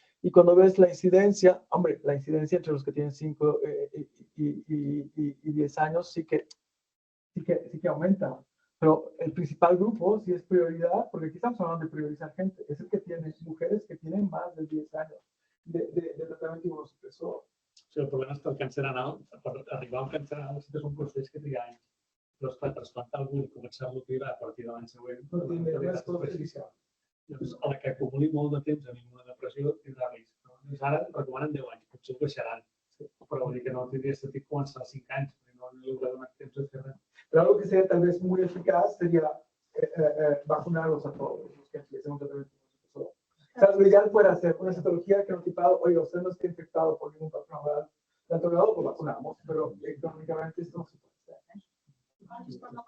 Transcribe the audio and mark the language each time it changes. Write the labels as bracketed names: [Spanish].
[Spanish] Y cuando ves la incidencia, hombre, la incidencia entre los que tienen 5 y 10 años sí que aumenta. Pero el principal grupo sí es prioridad, porque aquí estamos hablando de priorizar gente. Es el que tiene mujeres que tienen más de 10 años de tratamiento inmunosupresor. [Catalan] Sí, el problema és que el càncer anal, per arribar al càncer anal, sí que és un procés que triga anys. Però esclar, trasplantar algú i començar-lo a cribar a partir de l'any següent, llavors, a la que acumuli molt de temps en immunodepressió, tindrà risc. Llavors, ara recomanen 10 anys, potser ho baixaran. Però vull dir que no tindria sentit començar a 5 anys, perquè no li haurà donat temps de fer res. [Spanish] Pero algo que sería tal vez muy eficaz sería vacunarlos a todos los que empiecen un tratamiento inmunosupresor. O sea, lo ideal fuera hacer una citología genotipada, oye, usted no está infectado por ningún patrón viral de alto grado, pues vacunamos, pero económicamente esto no se puede hacer.